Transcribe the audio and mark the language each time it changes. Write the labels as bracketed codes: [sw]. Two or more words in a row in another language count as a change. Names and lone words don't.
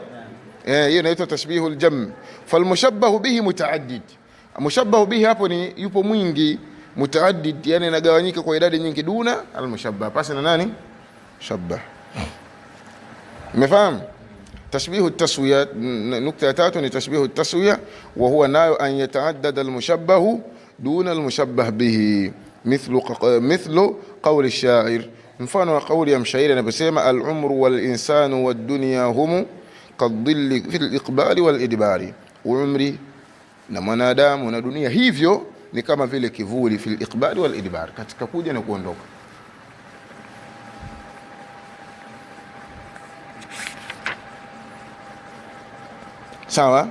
[sw] Hiyo inaitwa [ar] تشبيه الجمع'. فالمشبه به متعدد, مشبه به [sw] hapo ni yupo mwingi, mutaaddid yani inagawanyika kwa idadi nyingi. [ar] دون المشبه, [sw] pasi na nani? Shabbah. Umefahamu? [ar] تشبيه تسوية, [sw] nukta ya tatu ni [ar] تشبيه تسوية وهو nayo أن يتعدد المشبه دون المشبه به مثل قول الشاعر, [sw] mfano wa qawli ya mshairi anaposema [ar] العمر والإنسان والدنيا هم كالظل في الإقبال والإدبار, [sw] umri na mwanadamu na dunia hivyo ni kama vile kivuli, [ar] في الإقبال والإدبار, [sw] katika kuja na kuondoka. Sawa?